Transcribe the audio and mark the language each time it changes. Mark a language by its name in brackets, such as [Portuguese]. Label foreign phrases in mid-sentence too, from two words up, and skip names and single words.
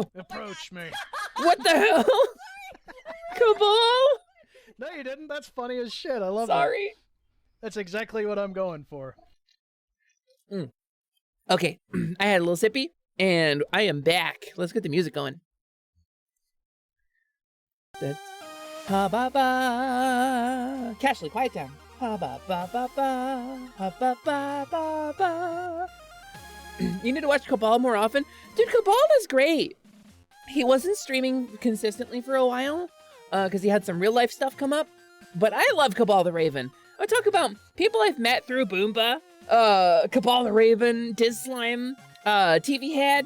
[English] Approach me. What the hell? Cabal? No, you didn't. That's funny as shit. I love it. Sorry. That's exactly what I'm going for. Okay, I had a little sippy, and I am back. Let's get the music going. Ha ba ba. Cashley, quiet down. Ha ba ba ba ba. Ha ba ba ba ba. You need to watch Cabal more often. Dude, Cabal is great. He wasn't streaming consistently for a while because he had some real life stuff come up. But I love Cabal the Raven. I talk about people I've met through Boomba, Cabal the Raven, Diz Slime, TV Head.